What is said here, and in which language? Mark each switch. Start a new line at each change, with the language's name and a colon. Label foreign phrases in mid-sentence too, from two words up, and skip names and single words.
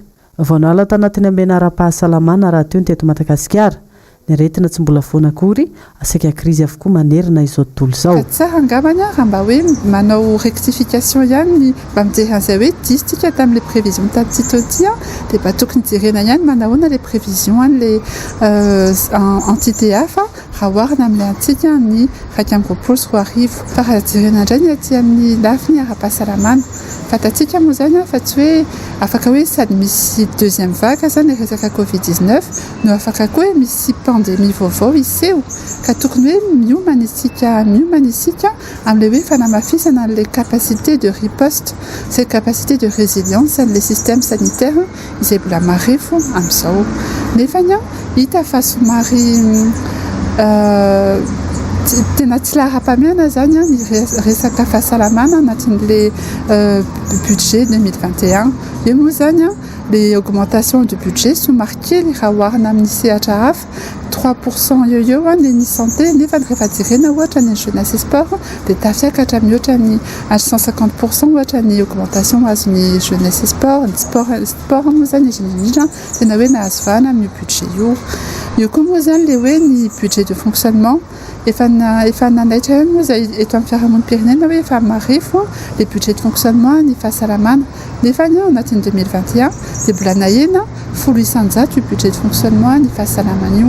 Malagasy: Vao nala tanatin'ny ambena-ara-pahasalamana raha teo ny teto Madagasikara. Ny aretina tsy mbola foana akory, asaika krizy avokoa manerina izao tontolo izao. Tsara angambany raha mba hoe manao rectification ihany mba mijery an'izay hoe distika tamin'ilay prévision tamin'ity taon'ity dia mba tokony jerena ihany manahoana
French: les prévisions
Malagasy: an'ilay entité hafa raha oharina amin'ilay antsika amin'ny 2024 fa raha jerena indray ny aty amin'ny lafiny ara-pahasalamana. Fatatsika moa zany fa tsy hoe afaka hoe sady misy
French: deuxième vague
Malagasy: zany resaka Covid-19 no afaka koa hoe misy pandémie vaovao iseho ka tokony hoe miomana isika amin'ilay hoe fanamafisana
French: les capacités de riposte, ces capacités de résilience les systèmes sanitaires
Malagasy: izay mbola marefo amin'izao. Nefany hita fa somary tena tsy lara-pamehana zany ny resaka fahasalamana anatin'
French: le budget
Malagasy: 2021. Io moa zany
French: les augmentations du budget
Malagasy: somary kely raha oharina amin'ny sehatra hafa 3% eo ny santé nefa rehefa jerena ohatra ny
French: jeunesse et sport
Malagasy: dia tafiakatra mihoatra ny 150% ohatra ny augmentation azony
French: jeunesse et sport.
Malagasy: Ny sport moa zany indrindra tena hoe nahazo vahana amin'ny budget io koa moa zany le hoe ny
French: budget de fonctionnement
Malagasy: efa nanaitra moa zay eto amin'ny fiarahamonim-pirenena hoe efa marefo
French: le budget de fonctionnement
Malagasy: ny fahasalamana nefa ny anatin'ny 2021 dia mbola nahena 800 io
French: budget de fonctionnement
Malagasy: ny fahasalamana io.